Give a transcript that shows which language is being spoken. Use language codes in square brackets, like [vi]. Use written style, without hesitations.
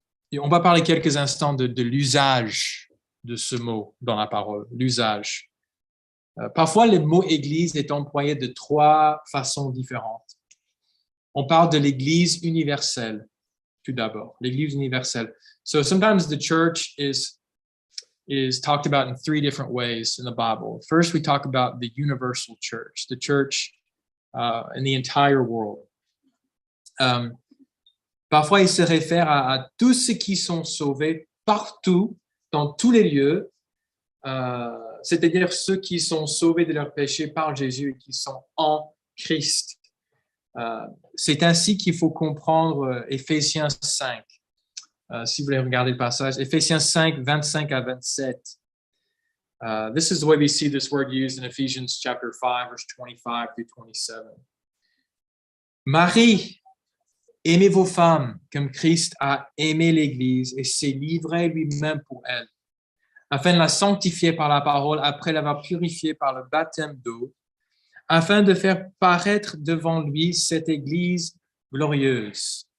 [fr] Et on va parler quelques instants de l'usage de ce mot dans la parole, l'usage. Parfois, le mot « Église » est employé de 3 façons différentes. On parle de l'Église universelle, tout d'abord, l'Église universelle. [en] So sometimes the church is talked about in 3 different ways in the Bible. First, we talk about the universal church, the church in the entire world. [fr] Parfois, il se réfère à tous ceux qui sont sauvés partout, dans tous les lieux, c'est-à-dire ceux qui sont sauvés de leurs péchés par Jésus et qui sont en Christ. C'est ainsi qu'il faut comprendre Éphésiens 5. Si vous voulez regarder le passage, Éphésiens 5, 25 à 27. [en] This is the way we see this word used in Ephesians chapter 5, verse 25 through 27. [fr] Marie, aimez vos femmes comme Christ a aimé l'Église et s'est livré lui-même pour elle, afin de la sanctifier par la parole après l'avoir purifiée par le baptême d'eau, afin de faire paraître devant lui cette Église glorieuse.